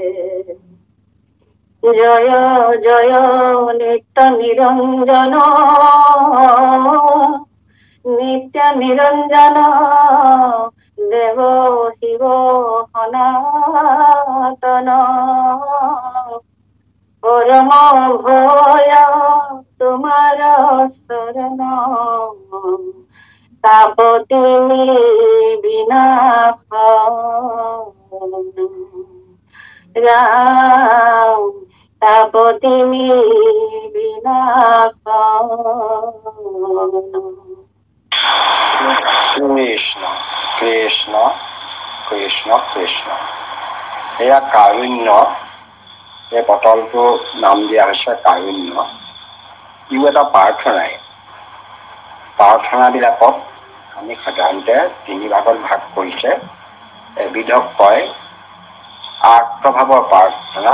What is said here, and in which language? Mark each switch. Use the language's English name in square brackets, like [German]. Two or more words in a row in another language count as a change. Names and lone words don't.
[Bangla] জয় জয় নিত্য নিরঞ্জন, নিত্য নিরঞ্জন দেব শিব সনাতন, পরম ভয় তোমার শরণ, তাপতি বিনাশন। রাম তাপতিমি বিনাশ কৃষ্ণ কৃষ্ণ কৃষ্ণ কৃষ্ণ। [Assamese] এয়া কাৰুণ্য, এই বটলটো নাম দিয়া হৈছে কাৰুণ্য। ইও এটা প্ৰাৰ্থনাই। প্ৰাৰ্থনাবিলাকক আমি সাধাৰণতে 3 ভাগত ভাগ কৰিছে। এবিধক কয় আৰ্তভাৱৰ প্ৰাৰ্থনা।